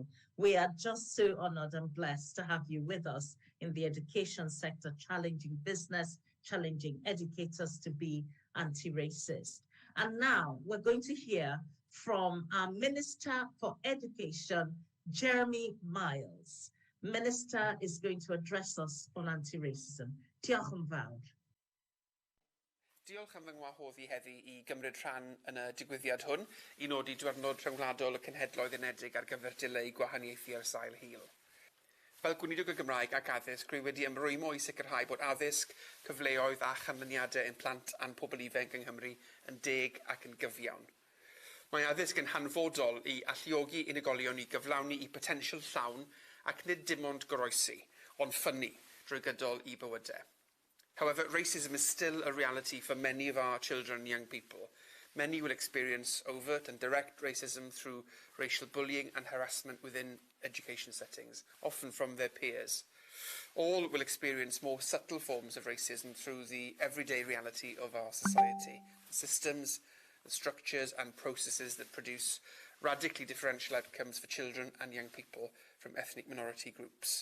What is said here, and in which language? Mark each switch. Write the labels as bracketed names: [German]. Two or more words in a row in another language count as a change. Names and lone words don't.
[English] We are just so honored and blessed to have you with us in the education sector, challenging business, challenging educators to be anti-racist. And now we're going to hear from our Minister for Education, Jeremy Miles. Minister is going to address us on anti-racism. [Welsh] Diolch yn fawr. Diolch am fy ngwahoddi heddi I gymryd rhan yn y digwyddiad hwn I nodi diwrnod rhyngwladol y Cenhedloedd Unedig ar gyfer dileu gwahaniaethu ar sail hil. Fel Gweinidog y Gymraeg ac addysg, rwy wedi ymrwymo I sicrhau bod addysg, cyfleoedd a chanlyniadau ein plant a'n pobl ifanc yng Nghymru yn deg ac yn gyfiawn. Mae addysg yn hanfodol I alluogi unigolion I gyflawni I potensial llawn ac nid dim ond goroesi, ond ffynnu drwy gydol I bywydau. [English] However, racism is still a reality for many of our children and young people. Many will experience overt and direct racism through racial bullying and harassment within education settings, often from their peers. All will experience more subtle forms of racism through the everyday reality of our society, the systems, the structures and processes that produce radically differential outcomes for children and young people from ethnic minority groups.